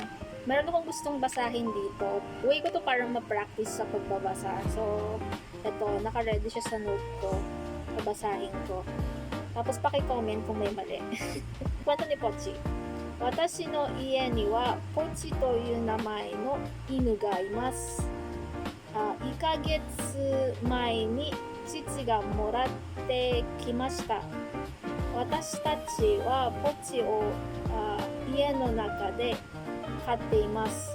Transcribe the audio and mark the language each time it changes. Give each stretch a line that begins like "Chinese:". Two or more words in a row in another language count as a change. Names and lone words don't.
Filipino: Meron akong gustong basahin dito. Way ko to parang ma-practice sa pagbabasa. So, eto, naka-ready siya sa note ko. Babasahin ko. Tapos paki-comment kung may mali. Kwento ni Pochi.
Japanese: 私の家にはポチという名前の犬がいます。1ヶ月前に父がもらってきました。私たちはポチを家の中で飼っています。